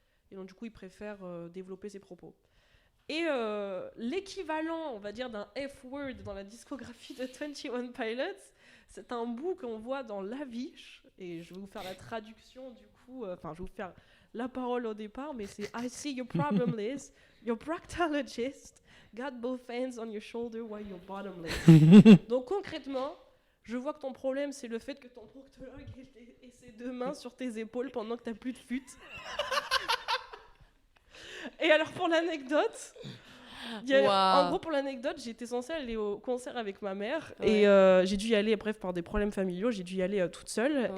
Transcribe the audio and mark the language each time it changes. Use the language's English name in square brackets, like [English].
[French] Et donc, du coup, il préfère développer ses propos. Et l'équivalent, on va dire, d'un F-word dans la discographie de 21 Pilots, c'est un bout qu'on voit dans Lavish. Et je vais vous faire la traduction, du coup. coup, je vais vous faire la parole au départ, mais c'est [English] I see your problem, Liz. Your proctologist got both hands on your shoulder while you're bottomless. [French] Donc concrètement, je vois que ton problème, c'est le fait que ton proctologue ait ses 2 mains sur tes épaules pendant que t'as plus de fut. Et alors pour l'anecdote, en gros pour l'anecdote, j'étais censée aller au concert avec ma mère et j'ai dû y aller, bref, par des problèmes familiaux, j'ai dû y aller toute seule.